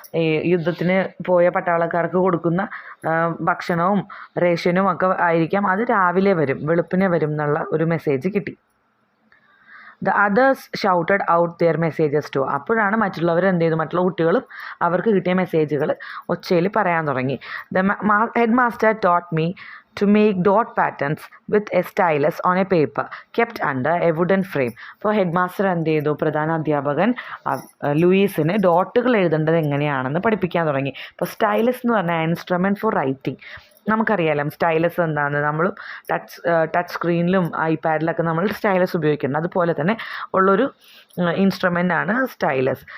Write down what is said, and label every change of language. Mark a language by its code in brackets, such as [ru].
[ml] ഈ യുദ്ധത്തിന് പോയ പട്ടാളക്കാർക്ക് കൊടുക്കുന്ന ഭക്ഷണവും റേഷനും ഒക്കെ ആയിരിക്കാം. അത് രാവിലെ വരും, വെളുപ്പിനെ വരും എന്നുള്ള ഒരു മെസ്സേജ് കിട്ടി. [en] The others shouted out their messages too. [ml] അപ്പോഴാണ് മറ്റുള്ളവർ എന്ത് ചെയ്തു, മറ്റുള്ള കുട്ടികളും അവർക്ക് കിട്ടിയ മെസ്സേജുകൾ ഒച്ചയിൽ പറയാൻ തുടങ്ങി. [en] The head master taught me to make dot patterns with a stylus on a paper kept under a wooden frame. [ml] അപ്പോൾ ഹെഡ് മാസ്റ്റർ എന്ത് ചെയ്തു, പ്രധാന അധ്യാപകൻ ലൂയിസിന് ഡോട്ടുകൾ എഴുതേണ്ടത് എങ്ങനെയാണെന്ന് പഠിപ്പിക്കാൻ തുടങ്ങി. അപ്പോൾ സ്റ്റൈലസ് എന്ന് പറഞ്ഞാൽ [en] Instrument for writing. [ml] നമുക്കറിയാലോ സ്റ്റൈലസ് എന്താണെന്ന്. നമ്മൾ ടച്ച് സ്ക്രീനിലും ഐപാഡിലൊക്കെ നമ്മൾ സ്റ്റൈലസ് ഉപയോഗിക്കുന്നുണ്ട്. അതുപോലെ തന്നെ ഉള്ളൊരു ഇൻസ്ട്രുമെൻ്റാണ് സ്റ്റൈലസ്.